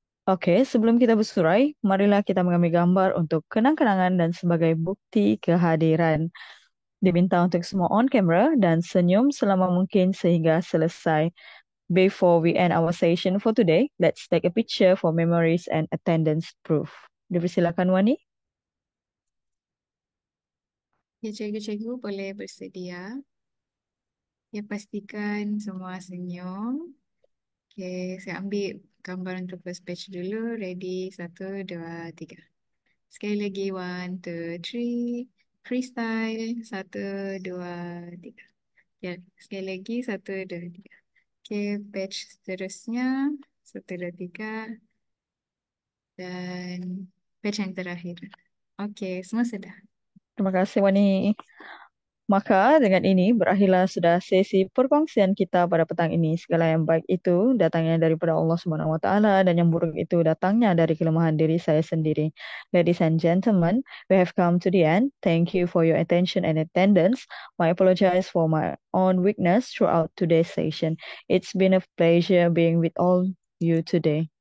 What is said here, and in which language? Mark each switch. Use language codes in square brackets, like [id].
[ms] Okey, sebelum kita bersurai, marilah kita mengambil gambar untuk kenang-kenangan dan sebagai bukti kehadiran. Diminta untuk semua on camera dan senyum selama mungkin sehingga selesai. [en] Before we end our session for today, let's take a picture for memories and attendance proof. [ms] Dipersilakan Wani. Ya, cikgu-cikgu boleh bersedia. Ya, pastikan semua senyum. Okay, saya ambil gambar untuk [en] first batch [ms] dulu. Ready, 1, 2, 3. Sekali lagi, 1, 2, 3. Freestyle, 1, 2, 3. Ya, sekali lagi, 1, 2, 3. Okay, batch seterusnya, 1, 2, 3. Dan batch yang terakhir. Okay, semua sudah. Terima kasih, Wani. Maka dengan ini berakhirlah sudah sesi perkongsian kita pada petang ini. Segala yang baik itu datangnya daripada Allah Subhanahu Wa Taala dan yang buruk itu datangnya dari kelemahan diri saya sendiri. [en] Ladies and gentlemen, we have come to the end. Thank you for your attention and attendance. I apologize for my own weakness throughout today's session. It's been a pleasure being with all you today.